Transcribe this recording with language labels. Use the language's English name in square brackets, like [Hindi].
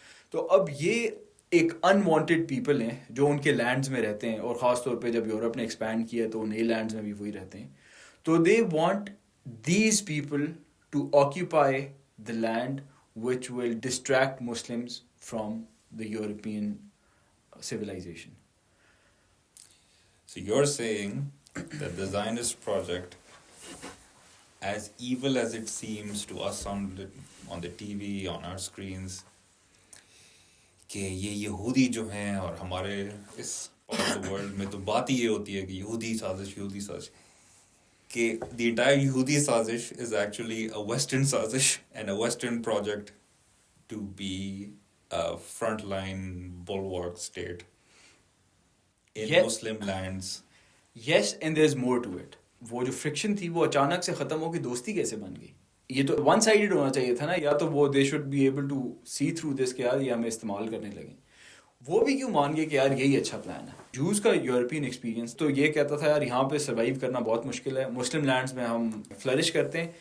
[Urdu] تو اب یہ ایک انوانٹیڈ پیپل ہیں جو ان کے لینڈز میں رہتے ہیں, اور خاص طور پہ جب یورپ نے ایکسپینڈ کیا تو نئے لینڈز میں بھی وہی رہتے ہیں. [English] تو they want these people to occupy the land which will distract Muslims from the European civilization. So you're saying that the Zionist project, as evil as it seems to us on the TV, on our screens, [Urdu] کہ یہ یہودی جو ہیں اور ہمارے اس part of world میں تو بات ہی یہ ہوتی ہے کہ یہودی سازش کہ [English] the entire [Urdu] یہودی سازش [English] is actually a Western [Urdu] سازش [English] and a Western project to be a frontline bulwark state in Muslim lands. Yes, and there's more to it. [Urdu] وہ جو فرکشن تھی وہ اچانک سے ختم ہو کے دوستی کیسے بن گئی؟ یہ تو ون سائیڈڈ ہونا چاہیے تھا نا, یا تو وہ [English] they should be able to see through this [Urdu] کہ یار یہ ہمیں استعمال کرنے لگیں. وہ بھی کیوں مان گئے کہ یار یہی اچھا پلان ہے. جوز کا یورپین ایکسپیرینس تو یہ کہتا تھا یار یہاں پہ سروائیو کرنا بہت مشکل ہے, مسلم لینڈز میں ہم فلرش کرتے ہیں.